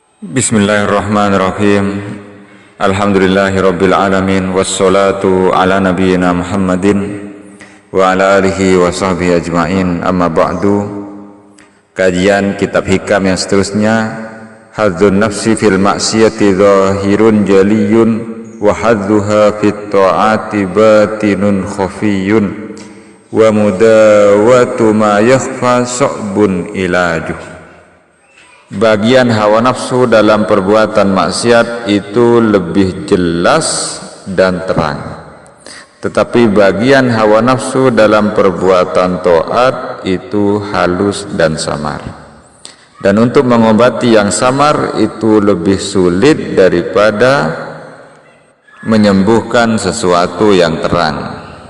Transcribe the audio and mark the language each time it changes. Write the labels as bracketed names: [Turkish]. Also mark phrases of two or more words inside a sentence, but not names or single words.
[Arabic] بسم الله الرحمن الرحيم. الحمد لله رب العالمين والصلاة على نبينا محمد وعلى آله وصحبه أجمعين. أما بعد. [Indonesian] Kajian kitab hikam yang seterusnya, [Arabic] حظ النفس في المعصية ظاهر جلي وحظها في الطاعة باطن خفي ومداواة ما يخفى صعب علاجه. [Indonesian] Bagian hawa nafsu dalam perbuatan maksiat itu lebih jelas dan terang, tetapi bagian hawa nafsu dalam perbuatan taat itu halus dan samar. Dan untuk mengobati yang samar itu lebih sulit daripada menyembuhkan sesuatu yang terang.